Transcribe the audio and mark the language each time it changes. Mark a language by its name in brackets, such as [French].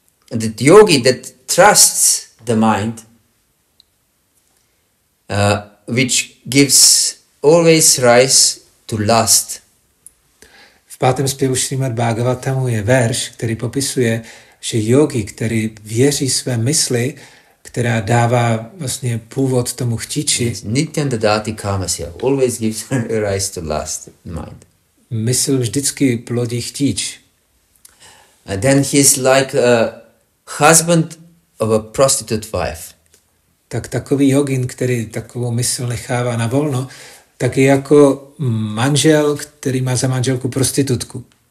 [English] the yogi that trusts the mind, which gives always rise to lust. [Czech] V 5. zpěvu Šrímad Bhagavatamu je verš, který popisuje, že yogi, který věří své mysli, která dává vlastně původ tomu chtíči, [Sanskrit] Nityam dadati kamasya, [English] always gives rise to lust in mind. [Czech] mysl vždycky plodí chtíč. [English] And then he's like a husband of a prostitute wife. [Czech] Tak takový jogin, který takovou mysl nechává na volno, tak je jako manžel, který má za manželku prostitutku.